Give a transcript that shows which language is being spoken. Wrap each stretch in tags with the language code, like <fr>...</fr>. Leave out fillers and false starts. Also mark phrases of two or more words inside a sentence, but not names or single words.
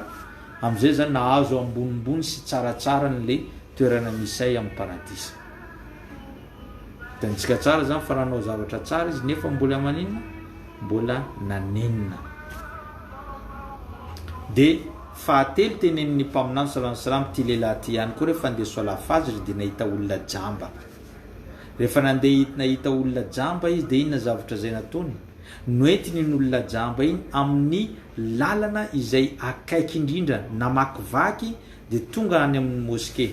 <mg>Am'izay zany nahazo ambonimbony sy tsaratsara n'le toerana misy amin'ny paradisa. Tantsika tsara zany fa nanao zavatra tsara izy nefa mbola maninona? Mbola nanenina. De fahatelo tenen'ny mpaminany</mg> <ar>صلى الله عليه وسلم</ar> <mg>ty lehilahy ty ihany koa rehefa andeha soala fajry de nahita olona jamba. Rehefa nahita olona jamba izy de inona zavatra zay nataony? Noentiny ny olona jamba iny amin'ny lalana izay akaiky indrindra namakivaky de tonga any amin'ny moske.</mg>